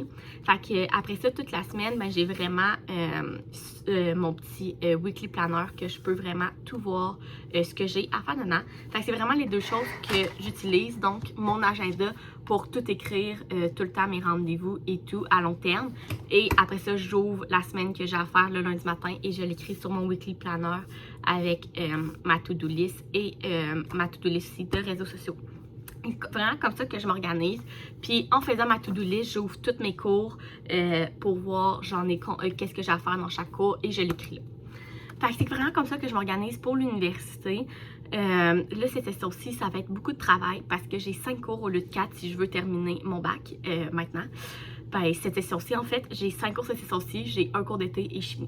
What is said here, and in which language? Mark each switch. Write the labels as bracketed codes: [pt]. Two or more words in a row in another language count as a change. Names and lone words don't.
[fr] Fait que après ça, toute la semaine, ben, j'ai vraiment mon petit [en] weekly planner [fr] que je peux vraiment tout voir ce que j'ai à faire dedans. Fait que c'est vraiment les deux choses que j'utilise. Donc, mon agenda pour tout écrire tout le temps, mes rendez-vous et tout à long terme. Et après ça, j'ouvre la semaine que j'ai à faire le lundi matin et je l'écris sur mon [en] weekly planner [fr] avec ma [en] to-do list [fr] et ma [en] to-do list [fr] aussi de réseaux sociaux. C'est vraiment comme ça que je m'organise. Puis en faisant ma [en] to-do list, [fr] j'ouvre tous mes cours pour voir qu'est-ce que j'ai à faire dans chaque cours et je l'écris là. Fait que c'est vraiment comme ça que je m'organise pour l'université. Là, cette session-ci, ça va être beaucoup de travail parce que j'ai 5 cours au lieu de 4 si je veux terminer mon bac maintenant. Ben, cette session-ci, en fait, j'ai 5 cours cette session-ci, j'ai un cours d'été et chimie.